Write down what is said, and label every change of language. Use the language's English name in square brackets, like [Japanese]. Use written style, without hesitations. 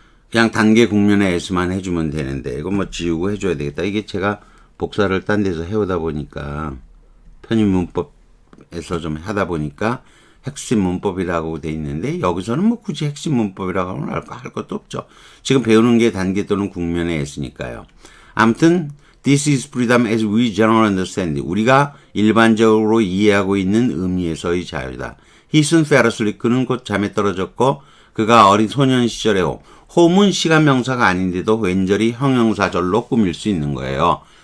[Korean] 그냥 단계 국면의 S만 해주면 되는데 이거 뭐 지우고 해줘야 되겠다. 이게 제가 복사를 딴 데서 해오다 보니까 편입 문법에서 좀 하다 보니까 핵심 문법이라고 돼 있는데 여기서는 뭐 굳이 핵심 문법이라고 하면 할 것도 없죠. 지금 배우는 게 단계 또는 국면에 있으니까요. 아무튼 [English] this is freedom as we generally understand. [Korean] 우리가 일반적으로 이해하고 있는 의미에서의 자유다. [English] He soon fell asleep. [Korean] 그는 곧 잠에 떨어졌고 그가 어린 소년 시절에 home은 시간 명사가 아닌데도 왠저리 형용사절로 꾸밀 수 있는 거예요.